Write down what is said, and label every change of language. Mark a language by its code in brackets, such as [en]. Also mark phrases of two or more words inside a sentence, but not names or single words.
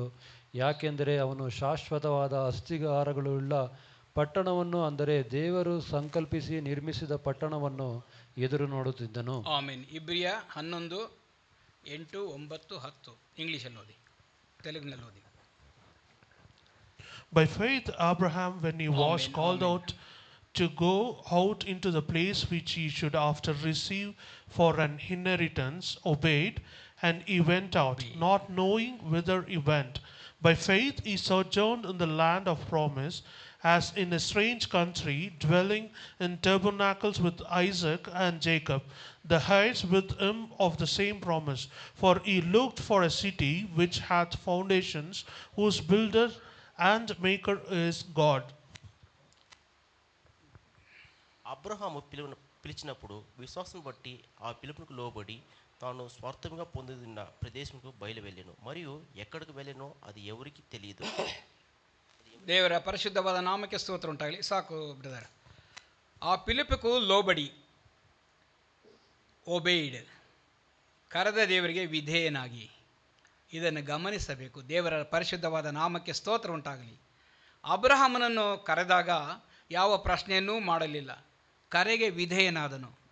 [kn] ಯಾಕೆಂದರೆ ಅವನು ಶಾಶ್ವತವಾದ ಅಸ್ತಿಗಾರಗಳುಳ್ಳ ಪಟ್ಟಣವನ್ನು, ಅಂದರೆ ದೇವರು ಸಂಕಲ್ಪಿಸಿ ನಿರ್ಮಿಸಿದ ಪಟ್ಟಣವನ್ನು ಎದುರು ನೋಡುತ್ತಿದ್ದನು. ಆಮೆನ್. ಇಬ್ರಿಯ 11, 8, 9, 10 ಇಂಗ್ಲೀಷಲ್ಲಿ ಓದಿ, ತೆಲುಗಿನಲ್ಲಿ ಓದಿ. [en] By faith Abraham, when he was called out to go out into the place which he should after receive for an inheritance, obeyed, and he went out, not knowing whither he went. By faith he sojourned in the land of promise, as in a strange country, dwelling in tabernacles with Isaac and Jacob, the heirs with him of the same promise. For he looked for a city which hath foundations, whose builder and maker is God. [te] అబ్రహాము పిలిచినప్పుడు విశ్వాసం బట్టి ఆ పిలుపునకు లోబడి తాను స్వార్థంగా పొందిన ప్రదేశంకు బయలు వెళ్ళాను, మరియు ఎక్కడికి వెళ్ళానో అది ఎవరికి తెలియదు. [kn] ದೇವರ ಪರಿಶುದ್ಧವಾದ ನಾಮಕ್ಕೆ ಸ್ತೋತ್ರ ಉಂಟಾಗಲಿ. ಸಾಕು ಬ್ರದರ್. ಆ [te] పిలిపక్కూ లోబడి, [kn] ಒಬೇಯ್ಡ್, ಕರೆದ ದೇವರಿಗೆ ವಿಧೇಯನಾಗಿ ಇದನ್ನು ಗಮನಿಸಬೇಕು. ದೇವರ ಪರಿಶುದ್ಧವಾದ ನಾಮಕ್ಕೆ ಸ್ತೋತ್ರ ಉಂಟಾಗಲಿ. ಅಬ್ರಹಾಮನನ್ನು ಕರೆದಾಗ ಯಾವ ಪ್ರಶ್ನೆಯನ್ನೂ ಮಾಡಲಿಲ್ಲ, ಕರೆಗೆ ವಿಧೇಯನಾದನು.